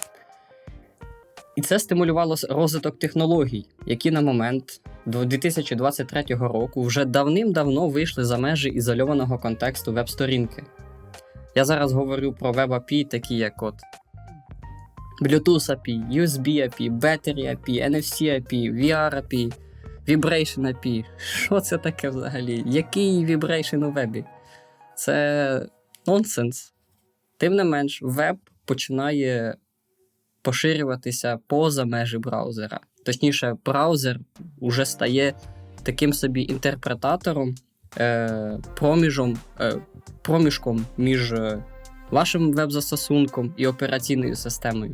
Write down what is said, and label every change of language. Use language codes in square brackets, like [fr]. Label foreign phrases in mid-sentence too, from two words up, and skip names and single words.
[uk] І це стимулювало розвиток технологій, які на момент до 2023 року вже давним-давно вийшли за межі ізольованого контексту веб-сторінки. Я зараз говорю про веб-API, такі як Bluetooth API, USB API, Battery API, NFC API, VR API, Vibration API. Що це таке взагалі? Який Vibration у вебі? Це нонсенс. Тим не менш, веб починає поширюватися поза межі браузера. Точніше, браузер уже стає таким собі інтерпретатором, проміжком між вашим веб-застосунком і операційною системою.